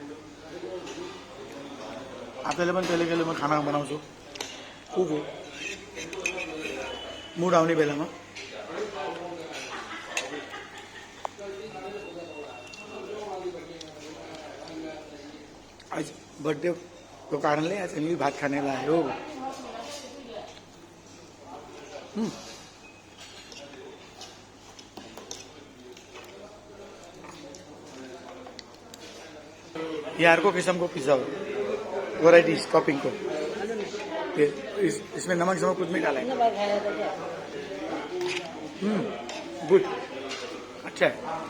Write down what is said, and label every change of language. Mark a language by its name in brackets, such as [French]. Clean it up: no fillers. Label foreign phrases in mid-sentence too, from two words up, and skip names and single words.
[Nepali] आफैले पनि कहिले कहिले म खाना बनाउँछु कुक हो मुड आउने बेलामा आज बर्थडे को कारणले आज हामी भात खाने लाग्यो ये अर्को किस्मको पिज्जा हो [English] varieties topping [Hindi] को इसमें नमक समक कुछ नहीं डाला है गुड अच्छा है